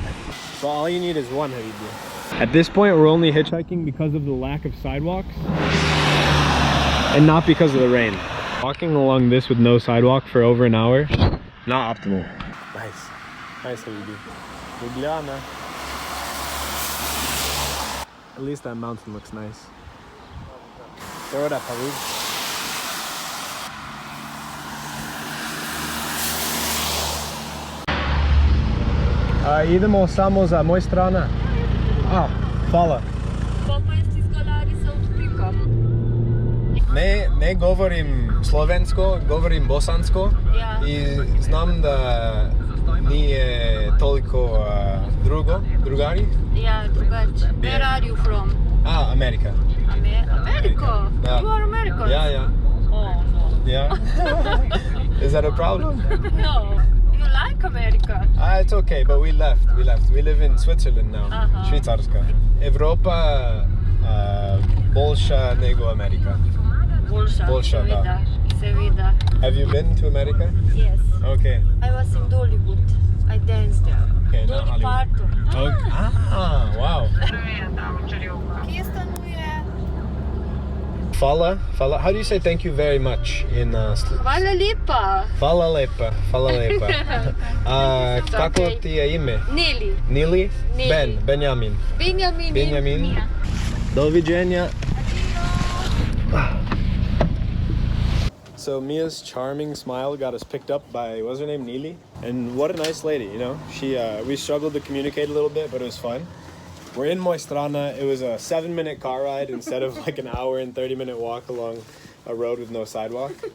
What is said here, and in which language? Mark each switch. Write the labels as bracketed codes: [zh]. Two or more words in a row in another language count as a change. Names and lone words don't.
[en] So all you need is one habibi. At this point, we're only hitchhiking because of the lack of sidewalks and not because of the rain. Walking along this with no sidewalk for over an hour, not optimal. Nice. Nice habibi. Ljubljana. At least that mountain looks nice. Throw it up, Habib. [bs] Idemo samo za Mojstrana. Hvala. Ne govorim slovensko, govorim bosansko. I znam da nije toliko drugari. [en] Yeah, drugače. Where are you from? America. America? Yeah. You are American? Yeah. Oh, no. Yeah. Is that a problem? No. You like America? It's okay, but we left. We live in Switzerland now. [bs] Švicarska. Evropa boljša nego Amerika. [sl] Boljša, da. Seveda. [en] Have you been to America? Yes. Okay. I was in Dollywood. I danced there. Okay, Dolly Parton. Okay. Wow. [sl] Kje stanuje? Fala. [en] How do you say thank you very much in [sl] Hvala lepa. Hvala lepa. Kako ti je ime? Neli. Nili? Neli. Benjamin. Benjamin. [bs] Doviđenja. [en] So Mia's charming smile got us picked up by, what's her name, Nili? And what a nice lady, you know? We struggled to communicate a little bit, but it was fun. We're in Mojstrana. It was a 7-minute car ride instead of like an hour and 30-minute walk along a road with no sidewalk.